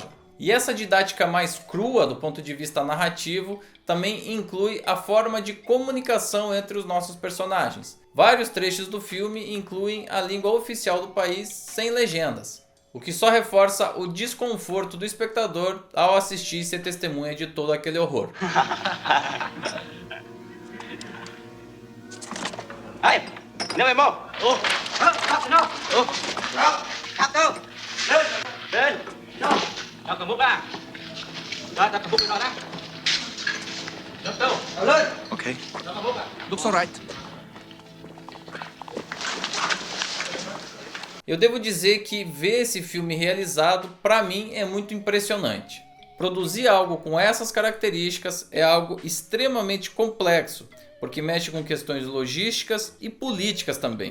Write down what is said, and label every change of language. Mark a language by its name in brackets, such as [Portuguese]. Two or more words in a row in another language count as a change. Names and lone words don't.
[Portuguese] E essa didática mais crua do ponto de vista narrativo também inclui a forma de comunicação entre os nossos personagens. Vários trechos do filme incluem a língua oficial do país sem legendas, o que só reforça o desconforto do espectador ao assistir e ser testemunha de todo aquele horror. [Vietnamese] Hey, nêu em một. Lên. Cho cầm bút ra. Cho cầm bút vào đó. Đâu? Lên. Okay. Cho cầm bút vào. [English] Looks alright. [Portuguese] Eu devo dizer que ver esse filme realizado, para mim, é muito impressionante. Produzir algo com essas características é algo extremamente complexo, porque mexe com questões logísticas e políticas também.